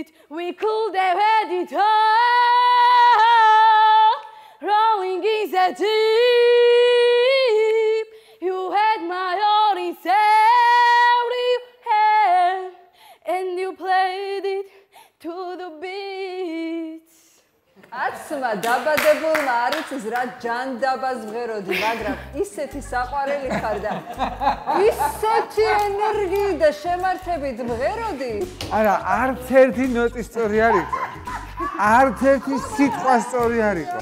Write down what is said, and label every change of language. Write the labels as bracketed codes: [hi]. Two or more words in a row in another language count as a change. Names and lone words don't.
[en] We could have had it all, rolling in the deep. You had my heart inside your hand, and you played it to the beat. [ka] კაცმა დაბადებულმა არ იცის რა ჯანდაბას მღეროდი, მაგრამ ისეთი საყვარელი ხარ და ისეთი ენერგიით და შემართებით მღეროდი. არა, არც ერთი ნოტი სწორი არ იყო. არც ერთი სიტყვა სწორი არ იყო.